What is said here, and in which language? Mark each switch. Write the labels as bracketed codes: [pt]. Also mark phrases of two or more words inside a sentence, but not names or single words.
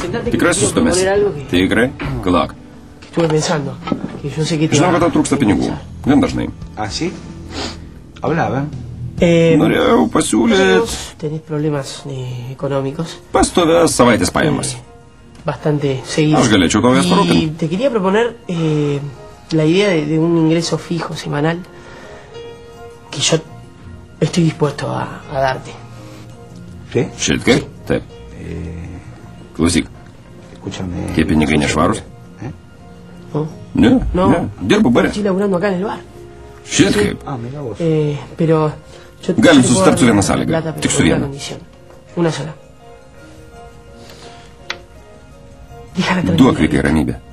[lt] Tikrai sustumės? Tikrai? Kalak. Žinau, kad tau trūksta pinigų. Gan dažnai. Norėjau pasiūlyti pastovės savaitės pajamas. Aš galėčiau tau jas parūpinti. [es] Te quería proponer la idea de un ingreso fijo semanal que yo estoy dispuesto a darte. [lt] Šit kaip? Taip. Klausyk. Tie pinigai nešvarus? Ne. Dirbu bare. Šit kaip? Galim susitarti su viena sąlyga. Tik su viena. Duok Vikai ramybę.